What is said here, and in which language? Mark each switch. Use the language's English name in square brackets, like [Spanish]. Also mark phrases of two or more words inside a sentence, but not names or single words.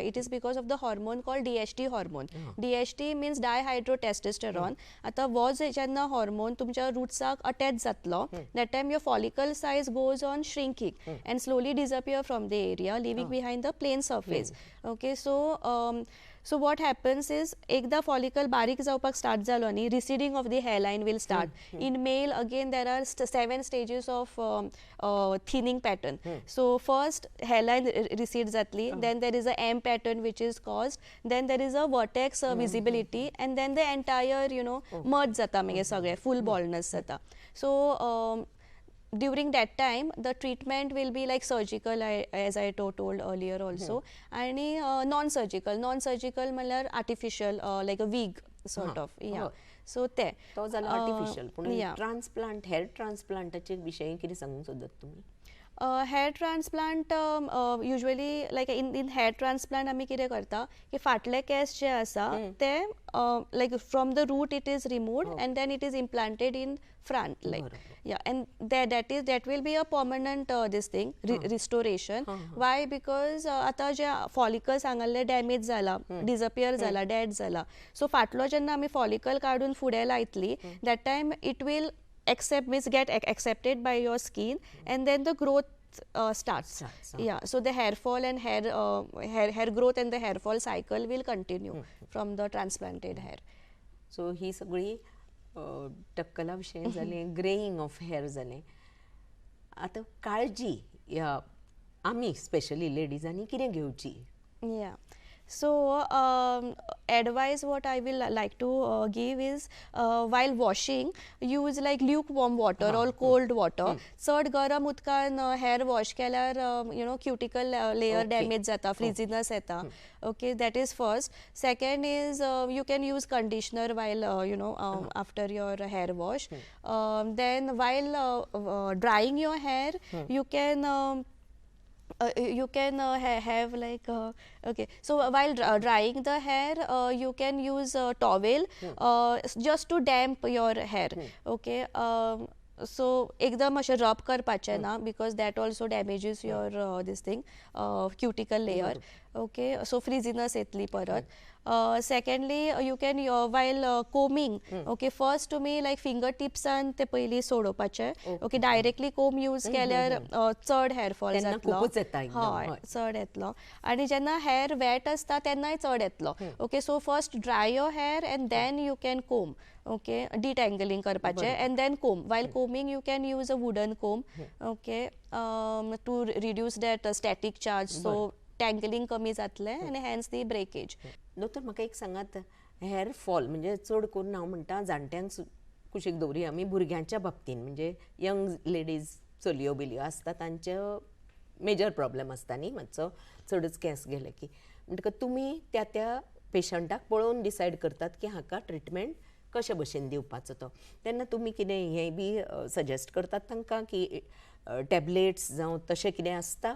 [English] It is because of the hormone called DHT hormone. DHT means dihydrotestosterone. [Konkani] Ata was jenna [English] hormone tumcha roots attached जातलो that time your follicle size goes on shrinking and slowly disappear from the area leaving behind the plain surface. Okay, so what happens is ekda follicle [Konkani] barik जावपाक [English] start [Konkani] जालो न्ही [English] receding of the hairline will start. In male again there are 7 stages of thinning pattern. So first hairline recede जातली, then there is a M pattern which is caused, then there is a vertex visibility and then the entire merge [Konkani] जाता मागीर सगळे [English] full baldness जाता. So during that time the treatment will be like surgical as I told earlier also and non-surgical म्हणल्यार artificial like a wig sort of. Yeah. So [Konkani] तो जाला आर्टिफिशियल पूण [English] transplant hair [Konkani] ट्रान्सप्लांटाचे विशयी कितें सांगूंक सोदतात तुमी. [English] hair transplant usually like in hair transplant [Konkani] आमी कितें करता की फाटले केस जे आसा ते [English] like from the root it is removed and then it is implanted in front like yeah and that will be a permanent this thing restoration. Why? Because [Konkani] आता जे [English] follicles सांगले डॅमेज जाला disappear जाला dead जाला so [Konkani] फाटलो जेन्ना आमी [English] follicle [Konkani] काडून फुडें लायतली [English] that time it will get accepted by your skin and then the growth starts. Yeah, so the hair fall and hair growth and the hair fall cycle will continue from the transplanted hair. [Konkani] So ही सगळी टक्कला विशयी जालें [English] greying of hair [Konkani] जालें. आतां काळजी ह्या आमी स्पेशली लेडीजांनी कितें घेवची. [English] Yeah. So advice what I will like to give is while washing use like lukewarm water or cold water. [Konkani] चड गरम उदकान [English] hair wash [Konkani] केल्यार [English] cuticle layer damage [Konkani] जाता frizziness येता. [English] Okay, that is first. Second is you can use conditioner while after your hair wash. Then while drying your hair you can have like okay, so while drying the hair you can use a towel just to damp your hair. Okay, so [Konkani] एकदम अशें रब करपाचें ना [English] because that also damages your this thing cuticle layer. okay so frizziness [Konkani] येतली परत [English] secondly you can while combing okay first तुमी like finger टिप्सान [Konkani] ते पयलीं सोडोवपाचे [English] okay directly comb use [Konkani] केल्यार चड [English] hair fall [Konkani] तेन्ना जातलो खूपच येता एकदम, हय हय. चड येतलो आनी जेन्ना [English] hair wet [Konkani] आसता तेन्नाय चड येतलो [English] okay so first dry your hair and then you can comb okay detangling करपाचें and then comb while combing you can use a wooden comb okay to reduce that static charge so tangling [Konkani] कमी जातलें आनी [English] hence the breakage [Konkani] दोतोर म्हाका एक सांगात [English] hair fall [Konkani] म्हणजे चड करून हांव म्हणटा जाणट्यांक कुशीक दवरुया आमी भुरग्यांच्या बाबतीन म्हणजे [English] young ladies [Konkani] चलयो बिलयो आसता तांचे [English] major problem [Konkani] आसता न्ही मातसो चडच केंस गेले की म्हणटकच तुमी त्या त्या पेशंटाक पळोवन डिसायड करतात की हाका ट्रिटमेंट कशे भशेन दिवपाचो तो तेन्ना तुमी कितें हें बी सजेस्ट करतात तांकां की टॅबलेट्स जावं तशें कितें आसता